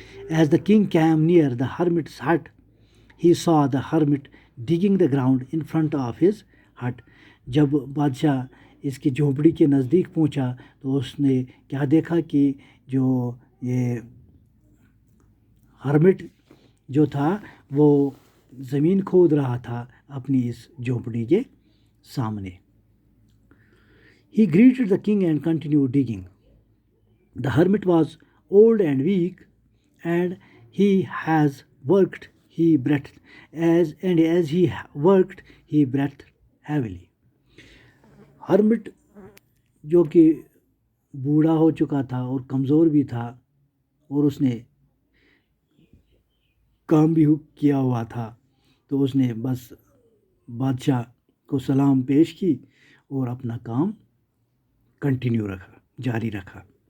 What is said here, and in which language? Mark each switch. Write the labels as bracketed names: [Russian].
[English] As the king came near the hermit's hut, he saw the hermit digging the ground in front of his hut. [Hindi] जब बादशाह इसकी झोंपड़ी के नज़दीक पहुंचा तो उसने क्या देखा कि जो ये हर्मिट जो था वो ज़मीन खोद रहा था अपनी इस झोंपड़ी के सामने. [English] He greeted the king and continued digging. The hermit was old and weak, and he has worked. He breathed as he worked, he breathed heavily. [Hindi] Hermit जो कि बूढ़ा हो चुका था और कमज़ोर भी था और उसने काम भी किया हुआ था, तो उसने बस बादशाह को सलाम पेश की और अपना काम कंटिन्यू रखा, जारी रखा.